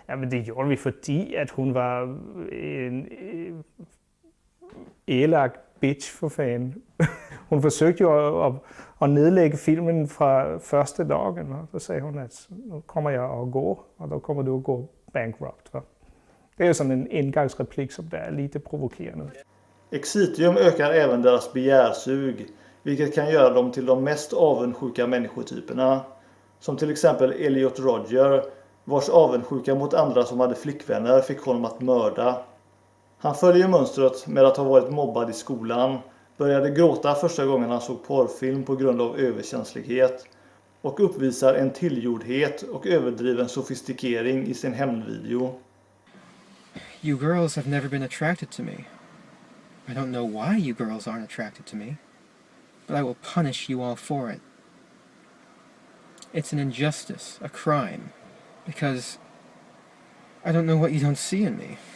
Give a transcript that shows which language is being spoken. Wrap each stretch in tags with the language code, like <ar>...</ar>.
<da>Ja, men det gjorde vi, fordi at hun var en elak bitch for fan. Hun forsøgte jo at nedlægge filmen fra første dagen, og så sagde hun, at nu kommer jeg at gå, og då kommer du at gå bankrupt.</da> <sv>Det är ju som en ingångsreplik som det är lite provocerande. Excitium ökar även deras begärsug, vilket kan göra dem till de mest avundsjuka människotyperna. Som till exempel Elliot Rodger, vars avundsjuka mot andra som hade flickvänner fick honom att mörda. Han följer mönstret med att ha varit mobbad i skolan, började gråta första gången han såg porrfilm på grund av överkänslighet och uppvisar en tillgjordhet och överdriven sofistikering i sin hämndvideo.</sv> <en>You girls have never been attracted to me. I don't know why you girls aren't attracted to me, but I will punish you all for it. It's an injustice, a crime, because I don't know what you don't see in me.</en>